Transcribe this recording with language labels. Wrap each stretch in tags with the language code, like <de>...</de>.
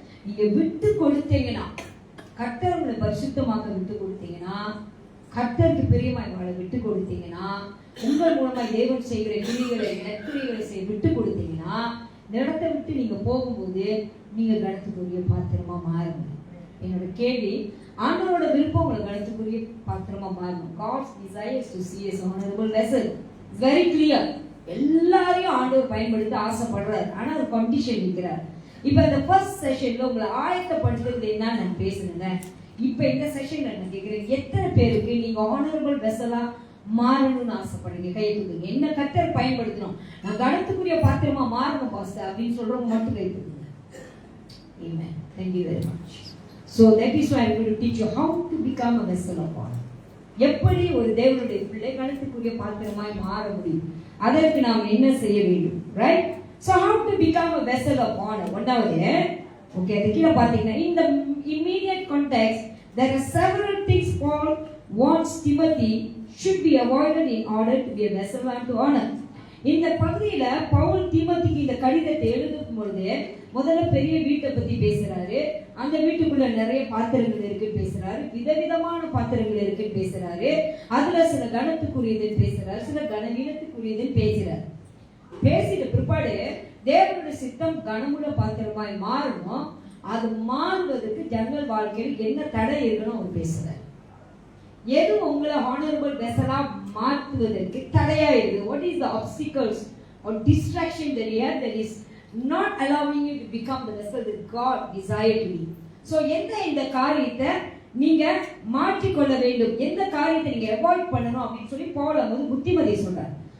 <ta>நீங்க விட்டு கொடுத்தீங்கன்னா, கர்த்தர் உங்களை பரிசுத்தமாக்க விட்டு கொடுத்தீங்கன்னா, கர்த்தருக்கு பிரியமாய் வாழ விட்டு கொடுத்தீங்கன்னா, உங்கள் மூலமாய் தேவன் செய்கிற கிரியைகளை நற்கிரியைகளை செய்ய விட்டு கொடுத்தீங்கன்னா, இடத்தை விட்டு நீங்க போகும்போது நீங்க கணத்துக்குரிய பாத்திரமா மாறுங்க. என்னோட கேள்வி, ஆண்டவரோட விருப்பம் உங்களை கணத்துக்குரிய பாத்திரமா மாறணும்.</ta> <en>God's desire is to see us honorable vessel. It's very clear.</en> <ta>எல்லாரையும் ஆண்டவர் பயன்படுத்த ஆசைப்படுறாரு. ஆனா ஒரு கண்டிஷன் வைக்கிறார். இப்ப இந்த ஃபர்ஸ்ட் செஷன்ல உங்களை ஆயத்தப்படுத்துறது என்ன நான் பேசுனேங்க. இப்ப இந்த செஷன்ல நான் கேக்குறேன், எத்தனை பேருக்கு நீங்க ஆனரபிள் வெசலா மாறணும்னு ஆசைப்படுறீங்க? கை தூக்குங்க. என்ன கர்த்தர் பயன்படுத்தணும், நான் கணத்துக்குரிய பாத்திரமா மாறணும் பாஸ்டர் அப்படின்னு சொல்றவங்க மட்டும் கை தூக்குங்க.</ta> <en>Amen. Thank you very much. So that is why I am going to teach you how to become a vessel of honor.</en> <ta>எப்படி ஒரு தேவனுடைய பிள்ளை கணத்துக்குரிய பாத்திரமாய் மாற முடியும், அதற்கு நாம் என்ன செய்ய வேண்டும். Right?</ta> <en>So how to become a vessel of honor.</en> <ta>ஒன்றாவது, ஓகே, அது கீழே பார்த்தீங்கன்னா,</ta> <en>in the immediate context there are several things Paul wants Timothy should be avoided in order to be a vessel unto honor.</en> <ta>இந்த பகுதியில பவுல் தீமோத்திக்கு இந்த கடிதத்தை எழுதும் பொழுது முதல்ல பெரிய வீட்டை பத்தி பேசுறாரு. அந்த வீட்டுக்குள்ள நிறைய பாத்திரங்கள் இருக்கு பேசுறாரு, விதவிதமான பாத்திரங்கள் இருக்கு பேசுறாரு. அதுல சில கணத்துக்குரியது பேசுறாரு, சில கனவீனத்துக்குரியது பேசுறாரு. பேசிட்ட பிற்பாடு தேவனுடைய சித்தம் கனமுள்ள பாத்திரமாய் மாறணும். அது மாறுவதற்கு ஜனங்கள் வாழ்க்கையில் என்ன தடை இருக்கணும் அவர் பேசுறாரு. எது உங்களை honorable vessel-ஆ மாற்றுவதற்கு தடையா இருக்கு?</ta> <en>What is the obstacles or distraction that you have that is not allowing you to become the vessel that God desired to be?</en> <ta>So இந்த காரியத்தை நீங்க மாற்றிக்கொள்ள வேண்டும், எந்த காரியத்தை நீங்க அவாய்ட் பண்ணணும் அப்படின்னு சொல்லி பவுல் வந்து புத்திமதி சொல்றார்.</ta>